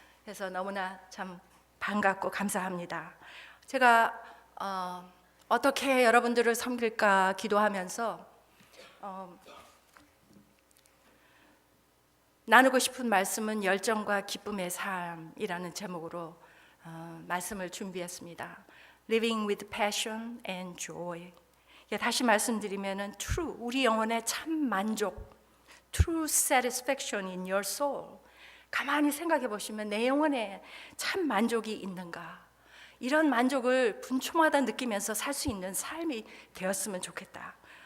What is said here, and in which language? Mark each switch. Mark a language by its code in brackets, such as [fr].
[ko] 그래서 너무나 참 반갑고 감사합니다. 제가 어떻게 여러분들을 섬길까 기도하면서 나누고 싶은 말씀은 열정과 기쁨의 삶이라는 제목으로 말씀을 준비했습니다. [en] Living with passion and joy. [ko] 다시 말씀드리면은 true, 우리 영혼의 참 만족, [en] true satisfaction in your soul. [ko] 가만히 생각해 보시면 내 영혼에 참 만족이 있는가? 이런 만족을 분초마다 느끼면서 살 수 있는 삶이 되었으면 좋겠다.